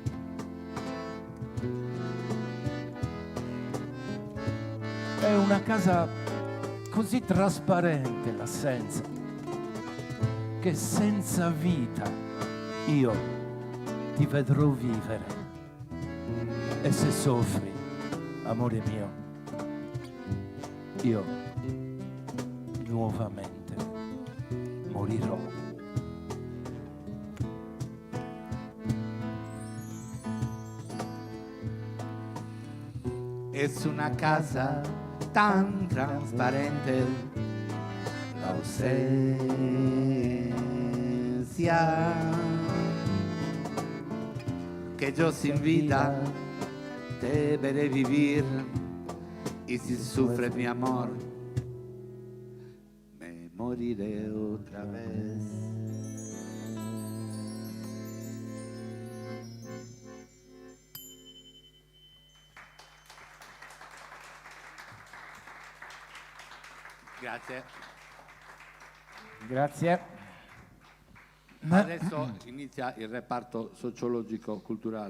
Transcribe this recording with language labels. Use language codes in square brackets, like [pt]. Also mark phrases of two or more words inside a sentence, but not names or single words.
[it] È una casa così trasparente l'assenza che senza vita io ti vedrò vivere, e se soffri, amore mio, io nuovamente morirò. [es] Es una casa tan transparente, la ausencia, que yo sin vida deberé vivir, y si sufres mi amor me moriré otra vez. [it] Grazie. Grazie. Adesso inizia il reparto sociologico-culturale,